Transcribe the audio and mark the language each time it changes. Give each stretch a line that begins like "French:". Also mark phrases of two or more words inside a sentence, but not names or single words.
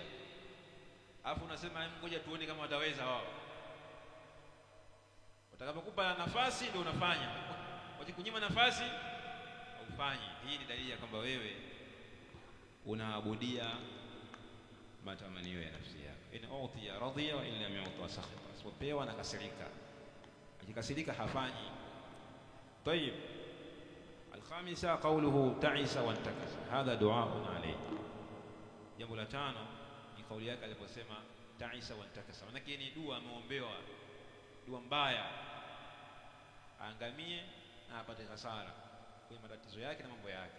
Swahili: Alafu unasema ngoja tuone kama wataweza wao. Watakapokupa nafasi ndio unafanya, wakikunyima nafasi haufanyi. Hii ni dalili ya kwamba wewe unaabudia matamanio ya nafsi yako.
Arabic: In utiya radhiya wa in lam yu'ta sakhita,
Swahili: asipopewa na kasirika, akikasirika hafanyi. Tayib.
Arabic: Alkhamisa qawluhu ta'isa wa intakasa, hadha du'aun alayhi.
Swahili: Jambo la tano ni kauli yake aliposema
Arabic: ta'isa wa intakasa,
Swahili: maana ni dua ameombewa, dua mbaya, aangamie na apate hasara kwenye matatizo yake na mambo yake.